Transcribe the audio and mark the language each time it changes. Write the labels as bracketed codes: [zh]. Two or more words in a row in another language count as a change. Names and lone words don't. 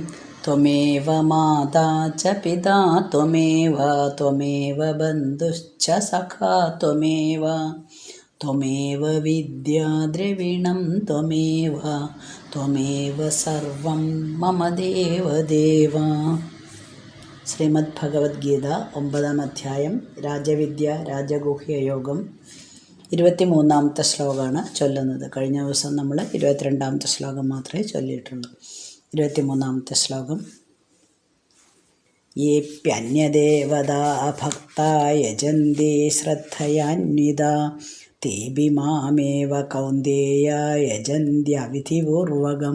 [sa] त्वमेव माता च पिता त्वमेव बन्धुश्च सखा त्वमेव विद्या द्रविणं त्वमेव सर्वं मम देवदेव। [ml] ശ്രീമദ് ഭഗവത്ഗീത 9-ാം അധ്യായം രാജവിദ്യ രാജഗുഹ്യയോഗം 23-ാമത്തെ ശ്ലോകമാണ് ചൊല്ലുന്നത്. കഴിഞ്ഞ ദിവസം നമ്മൾ 22-ാമത്തെ ശ്ലോകം മാത്രമേ ചൊല്ലിയിട്ടുള്ളൂ. 23-ാമത്തെ ശ്ലോകം. [sa] യേപ്യന്യദേവതാ ഭക്താ യജന്തി ശ്രദ്ധയാന്വിതാ തേബി മാമേവ കൗന്ദേയ യജന്ത്യവിധിപൂർവകം.